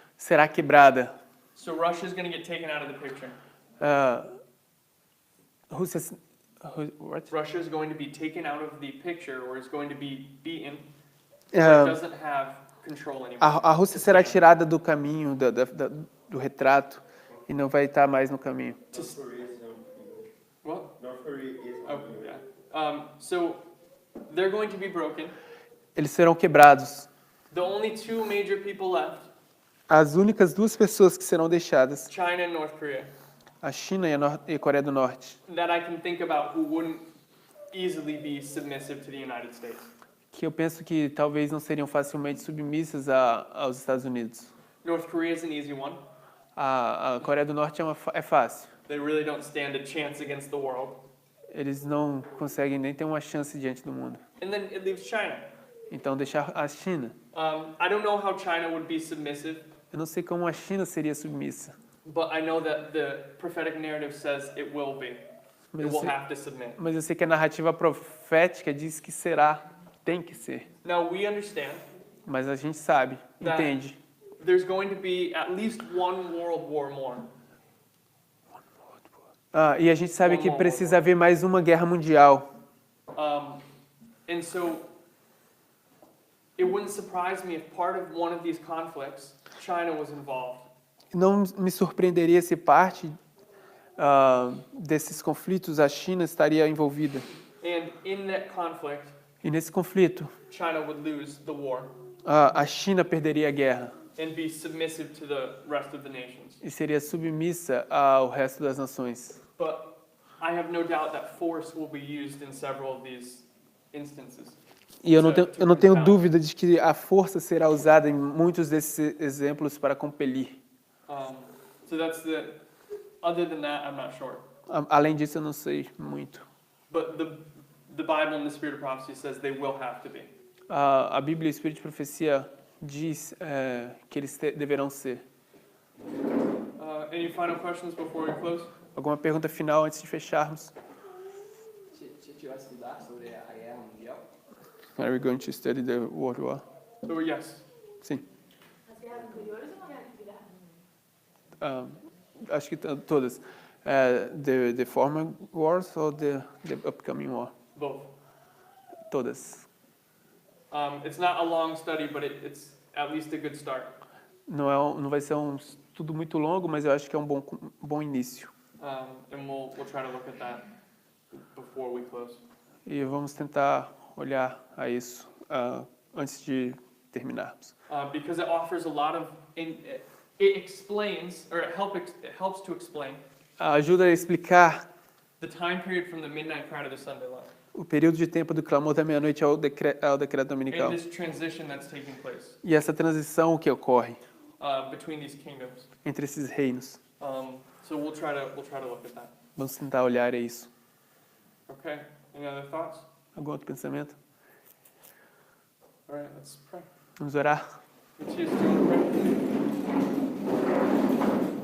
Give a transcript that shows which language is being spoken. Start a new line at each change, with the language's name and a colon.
Portuguese: será quebrada.
English: So Russia is going to get taken out of the picture. Rússia, what? Russia is going to be taken out of the picture, or is going to be beaten. So Ah, it doesn't have control anymore.
Portuguese: a Rússia será tirada do caminho, do retrato, e não vai estar mais no caminho.
English: North Korea is What? North Korea is Oh, yeah. So they're going to be broken.
Portuguese: Eles serão quebrados.
English: The only two major people left,
Portuguese: As únicas duas pessoas que serão deixadas,
English: China and North Korea,
Portuguese: a China e a Coreia do Norte,
English: that I can think about who wouldn't easily be submissive to the United States.
Portuguese: que eu penso que talvez não seriam facilmente submissas aos Estados Unidos.
English: North Korea is an easy one.
Portuguese: A Coreia do Norte é fácil.
English: They really don't stand a chance against the world.
Portuguese: Eles não conseguem nem ter uma chance diante do mundo.
English: And then it leaves China.
Portuguese: Então deixar a China.
English: I don't know how China would be submissive,
Portuguese: Eu não sei como a China seria submissa,
English: but I know that the prophetic narrative says it will be.
Portuguese: mas
English: It
Portuguese: eu
English: will
Portuguese: sei,
English: have to submit.
Portuguese: mas eu sei que a narrativa profética diz que será, tem que ser.
English: Now we understand
Portuguese: Mas a gente sabe,
English: That-
Portuguese: entende.
English: there's going to be at least one world war more.
Portuguese: E a gente sabe que precisa haver mais uma guerra mundial.
English: And so it wouldn't surprise me if part of one of these conflicts, China was involved.
Portuguese: Não me surpreenderia se parte desses conflitos a China estaria envolvida.
English: And in that conflict,
Portuguese: E nesse conflito,
English: China would lose the war
Portuguese: a China perderia a guerra
English: and be submissive to the rest of the nations.
Portuguese: e seria submissa ao resto das nações.
English: But I have no doubt that force will be used in several of these instances.
Portuguese: E eu não tenho dúvida de que a força será usada em muitos desses exemplos para compelir.
English: So that's the. Other than that, I'm not sure.
Portuguese: Além disso, eu não sei muito.
English: But the Bible and the Spirit of Prophecy says they will have to be.
Portuguese: A Bíblia e o Espírito de Profecia diz que eles deverão ser.
English: Any final questions before we close?
Portuguese: Alguma pergunta final antes de fecharmos? Você vai estudar sobre a guerra mundial?
English: Are we going to study the World War? So yes.
Portuguese: Sim. As guerras anteriores ou uma guerra que Acho que todas.
English: The former wars or the upcoming war? Both.
Portuguese: Todas.
English: It's not a long study, but it's at least a good start.
Portuguese: Não vai ser um estudo muito longo, mas eu acho que é um bom início.
English: And we'll try to look at that before we close.
Portuguese: E vamos tentar olhar a isso antes de terminarmos.
English: Because it offers a lot of, it explains, or it helps to explain
Portuguese: Ajuda a explicar
English: the time period from the midnight cry to the Sunday love.
Portuguese: o período de tempo do clamor da meia-noite ao decreto dominical.
English: And this transition that's taking place
Portuguese: E essa transição que ocorre
English: between these kingdoms.
Portuguese: entre esses reinos.
English: So we'll try to look at that.
Portuguese: Vamos tentar olhar isso.
English: Okay. Any other thoughts?
Portuguese: Algum outro pensamento?
English: All right. Let's pray.
Portuguese: Vamos orar?
English: Matthias, do you want to pray?